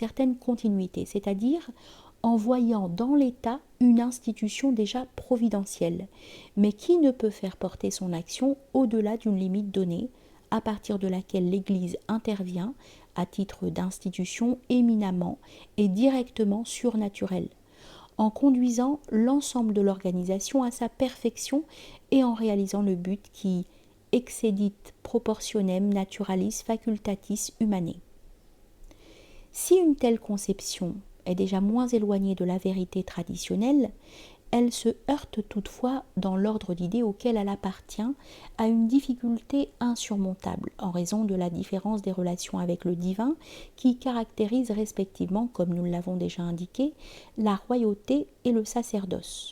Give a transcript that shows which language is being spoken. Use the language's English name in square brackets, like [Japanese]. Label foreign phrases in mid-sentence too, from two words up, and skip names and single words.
[French] certaine continuité, c'est-à-dire en voyant dans l'État une institution déjà providentielle, mais qui ne peut faire porter son action au-delà d'une limite donnée, à partir de laquelle l'Église intervient à titre d'institution éminemment et directement surnaturelle, en conduisant l'ensemble de l'organisation à sa perfection et en réalisant le but qui [Latin] excedit proportionem naturalis facultatis humanae. [French] Si une telle conception est déjà moins éloignée de la vérité traditionnelle, elle se heurte toutefois dans l'ordre d'idées auquel elle appartient à une difficulté insurmontable en raison de la différence des relations avec le divin qui caractérise respectivement, comme nous l'avons déjà indiqué, la royauté et le sacerdoce.